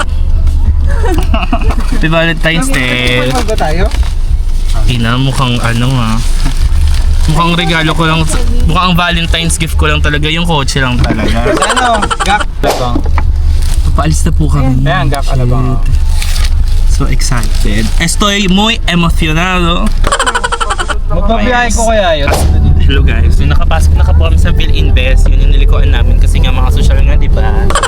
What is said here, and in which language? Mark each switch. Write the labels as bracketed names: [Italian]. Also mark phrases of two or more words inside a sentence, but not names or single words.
[English] Happy Valentine's Day. [Filipino] Ano ba tayo? Ina, mukhang mukhang regalo ko lang, mukhang [English] Valentine's gift [Filipino] ko lang talaga, yung kotse lang talaga. Gak Alabang. Papaalis na po kami. Ayan, Gak Alabang. [English] So excited. [Spanish] Estoy muy emocionado. [Filipino] Magpabiyahe ko kaya yun. [English] Hello guys, [Filipino] yung nakapasok na po kami sa PhilInvest, yun yung nilikuan namin kasi nga mga social nga, di ba?